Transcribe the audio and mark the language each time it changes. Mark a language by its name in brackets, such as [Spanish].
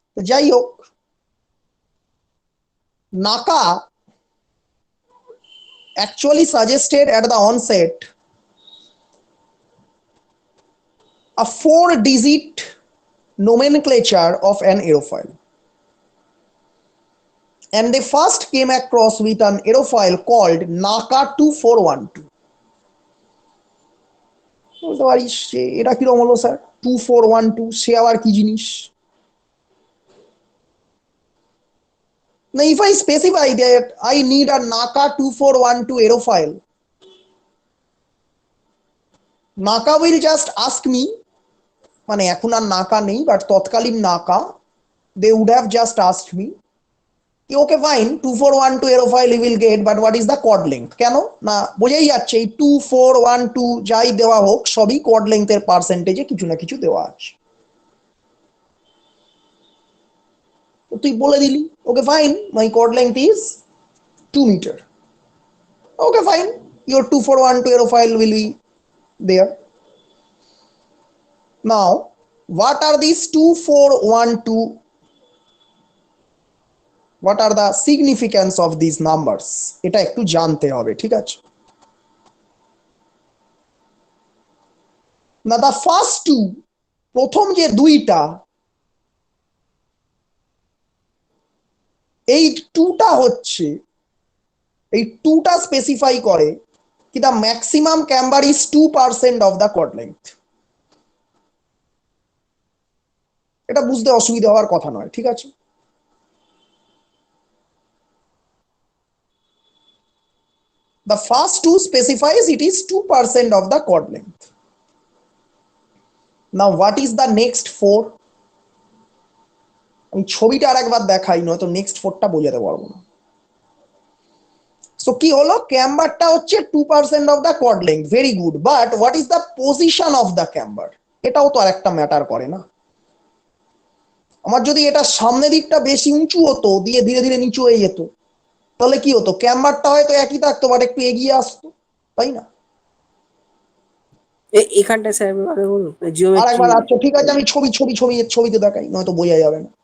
[Bangla] যাই হোক, [English] NACA actually suggested at the onset a 4-digit nomenclature of an aerofoil, and they first came across with an aerofoil called NACA 2412। [Bangla] বলতে পারিস এটা কিরকম হলো sir 2412, সে আবার কি জিনিস? [English] Now if I specify that I need a NACA 2412 aerofoil, NACA will just ask me, [Bangla] মানে এখন আর NACA নেই, বাট তৎকালীন NACA, [English] they would have just asked me okay fine 2412 aerofoil will get, but what is the chord length? [Bangla] কেন না বোঝাই যাচ্ছে এই 2412 যাই দেওয়া হোক সবই কর্ড লেংথের পার্সেন্টেজে কিছু না কিছু দেওয়া আছে। তো তুই বলে দিলি [English] Okay fine my chord length is 2 মিটার। Okay, fine. Your 2412 aerofoil will be there. Now, what are these 2412? What are the significance of these numbers? [Bangla] এটা একটু জানতে হবে, ঠিক আছে? [English] Now, the first two, [Bangla] প্রথম যে দুইটা, এই টুটা হচ্ছে, এই টুটা স্পেসিফাই করে কি [English] the maximum camber is 2% of the chord length. [Bangla] এটা বুঝতে অসুবিধা হওয়ার কথা নয়, ঠিক আছে? [English] The first two specifies it is 2% of the chord length. Now what is the next four? [Bangla] আমি ছবিটা আরেকবার দেখাই, নয়তো নেক্সট ফোরটা বোঝাতে পারবো না। [English] So [Bangla] কি হলো, ক্যাম্বারটা হচ্ছে [English] 2% of the chord length, very good, but what is the position of the camber? [Bangla] এটাও তো আরেকটা ম্যাটার করে না। আমার যদি এটা সামনে দিকটা বেশি উঁচু হতো দিয়ে ধীরে ধীরে নিচু হয়ে যেত, তাহলে কি হতো, ক্যাম্বারটা হয়তো একই থাকতো বাট একটু এগিয়ে আসতো, তাই না? এখানটা স্যার বলুন আরেকবার, আচ্ছা ঠিক আছে, আমি ছবিতে দেখাই, নয়তো বোঝা যাবে না।